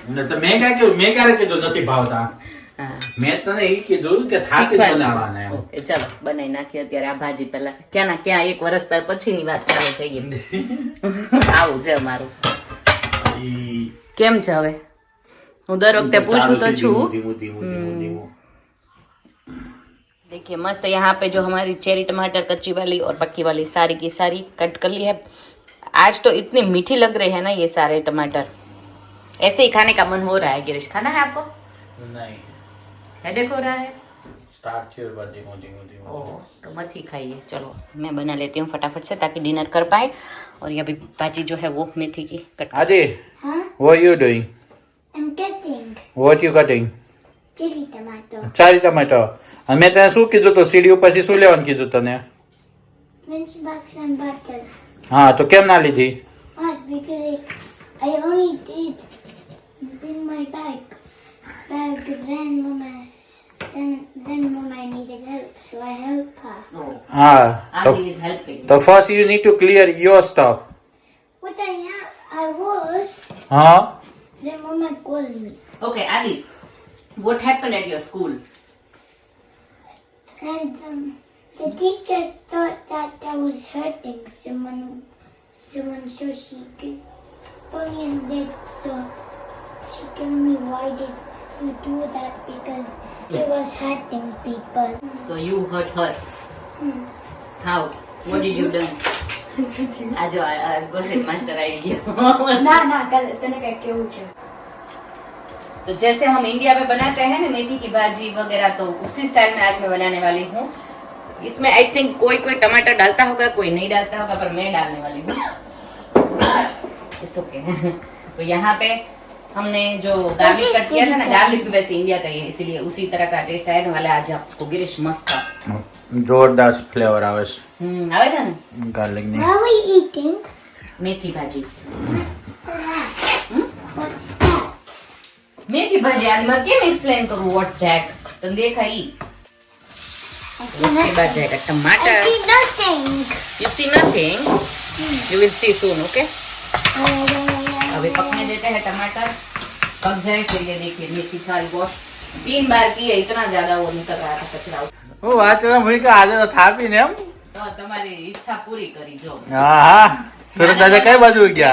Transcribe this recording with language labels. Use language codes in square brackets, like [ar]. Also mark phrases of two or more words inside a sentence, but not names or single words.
[gu] ને તો મેં ક્યારે કીધું નથી ભાવતા. હા મેં તને ઈ કીધું કે થાકી જ બનાવવાના એમ. ઓકે ચાલો બનાવી નાખીએ અત્યારે આ ભાજી. પહેલા ક્યાં એક વર્ષ પછીની વાત ચાલુ થઈ ગઈ. આવું છે અમારું. ઈ કેમ છે હવે? હું દર વખતે પૂછું તો છું. धीमू। [hi] देखिए मस्त यहाँ पे जो हमारी चेरी टमाटर कच्ची वाली और पक्की वाली सारी की सारी कट कर ली है। आज तो इतनी मीठी लग रही है ना ये सारे टमाटर, ऐसे ही खाने का मन हो रहा है। गिरीश खाना है आपको? नहीं, हेडेक हो रहा है? स्टार्ट किया बस धीमो। ओह तो मत ही खाइए। चलो मैं बना लेती हूँ फटाफट से ताकि डिनर कर पाए। और ये अभी भाजी जो है वो मेथी की कट। [en] Adi, Huh? what you doing? I'm cutting What you cutting? chili tomato. chari tomato. [gu] અને મેં તને શું કીધું તો સીડી ઉપરથી શું લેવાનું કીધું તને? [en] Lunchbox and bottle. [gu] હા તો કેમ ના લીધી? [en] What? Because I only did bring my bag. Then Mama needed help, so I helped her. Oh, [gu] હા તો [en] Adi is helping. તો first you need to clear your stuff. What I was. [gu] હા [en] Then Mama called me. Okay, Adi, what happened at your school? And the teacher thought that I was hurting someone, so she could put me in bed. So she told me, why did you do that? Because it was hurting people. So you hurt her. Hmm. How? What did you do? [hi] आज गोसेट मास्टर आएगी। ना तने क्या क्यों उठे? तो जैसे हम इंडिया में बनाते हैं ना मेथी की भाजी वगैरह, तो उसी स्टाइल में आज मैं बनाने वाली हूँ। इसमें [en] I think [hi] कोई टमाटर डालता होगा, कोई नहीं डालता होगा, पर मैं डालने वाली हूँ। [en] It's okay. [hi] तो यहाँ पे हमने जो [en] garlic cut [hi] किया था ना, गार्लिक भी वैसे इंडिया का ही है, इसीलिए उसी तरह का टेस्ट आने वाला है आज आपको। गिरीश मस्त था। [gu] જોરદાર ફ્લેવર આવે છે આવે છે ને ગાર્લિક ની. [en] What are we eating? [gu] મેથી ભાજી. [en] What's that? [hi] મેથી ભાજી आज मैं કેમ एक्सप्लेन करूं [en] what's that? [hi] तुम देखा ही। [en] I [hi] उसके बाद जाएगा [en] I [hi] टमाटर। [en] see nothing. You see nothing? You will see soon, okay? [hi] अभी पकने देते हैं टमाटर, पक जाए फिर ये देखिए मेथी सारी वॉश 3 बार की है, इतना ज्यादा वो निकल रहा था कचरा। [gu] હું વાત કરવા મળી કે આજે તો થાપી ને એમ. तो તમારી ઈચ્છા પૂરી કરી જો। હા સુરત આજે કઈ બાજુ ગયા?